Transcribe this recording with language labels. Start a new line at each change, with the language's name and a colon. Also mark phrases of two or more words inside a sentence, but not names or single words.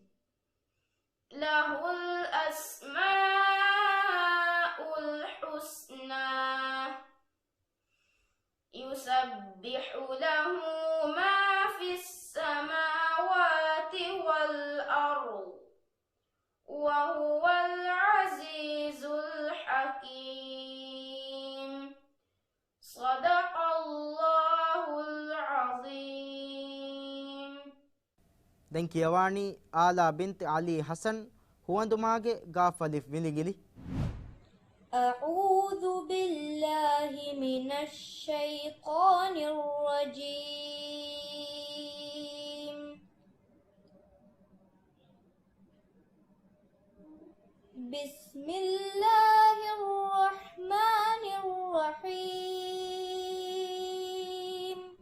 Arabic: له الأسماء الحسنى يسبح له ما في السماوات والأرض وهو العزيز الحكيم. صدق الله العظيم.
Sinhala: දැන් කියවානි ආලා බින්ත් අලි හසන් හුවඳුමාගේ ගාෆලිෆ් විලිගිලි.
Arabic: أعوذ بالله من الشيطان الرجيم. بسم الله الرحمن الرحيم.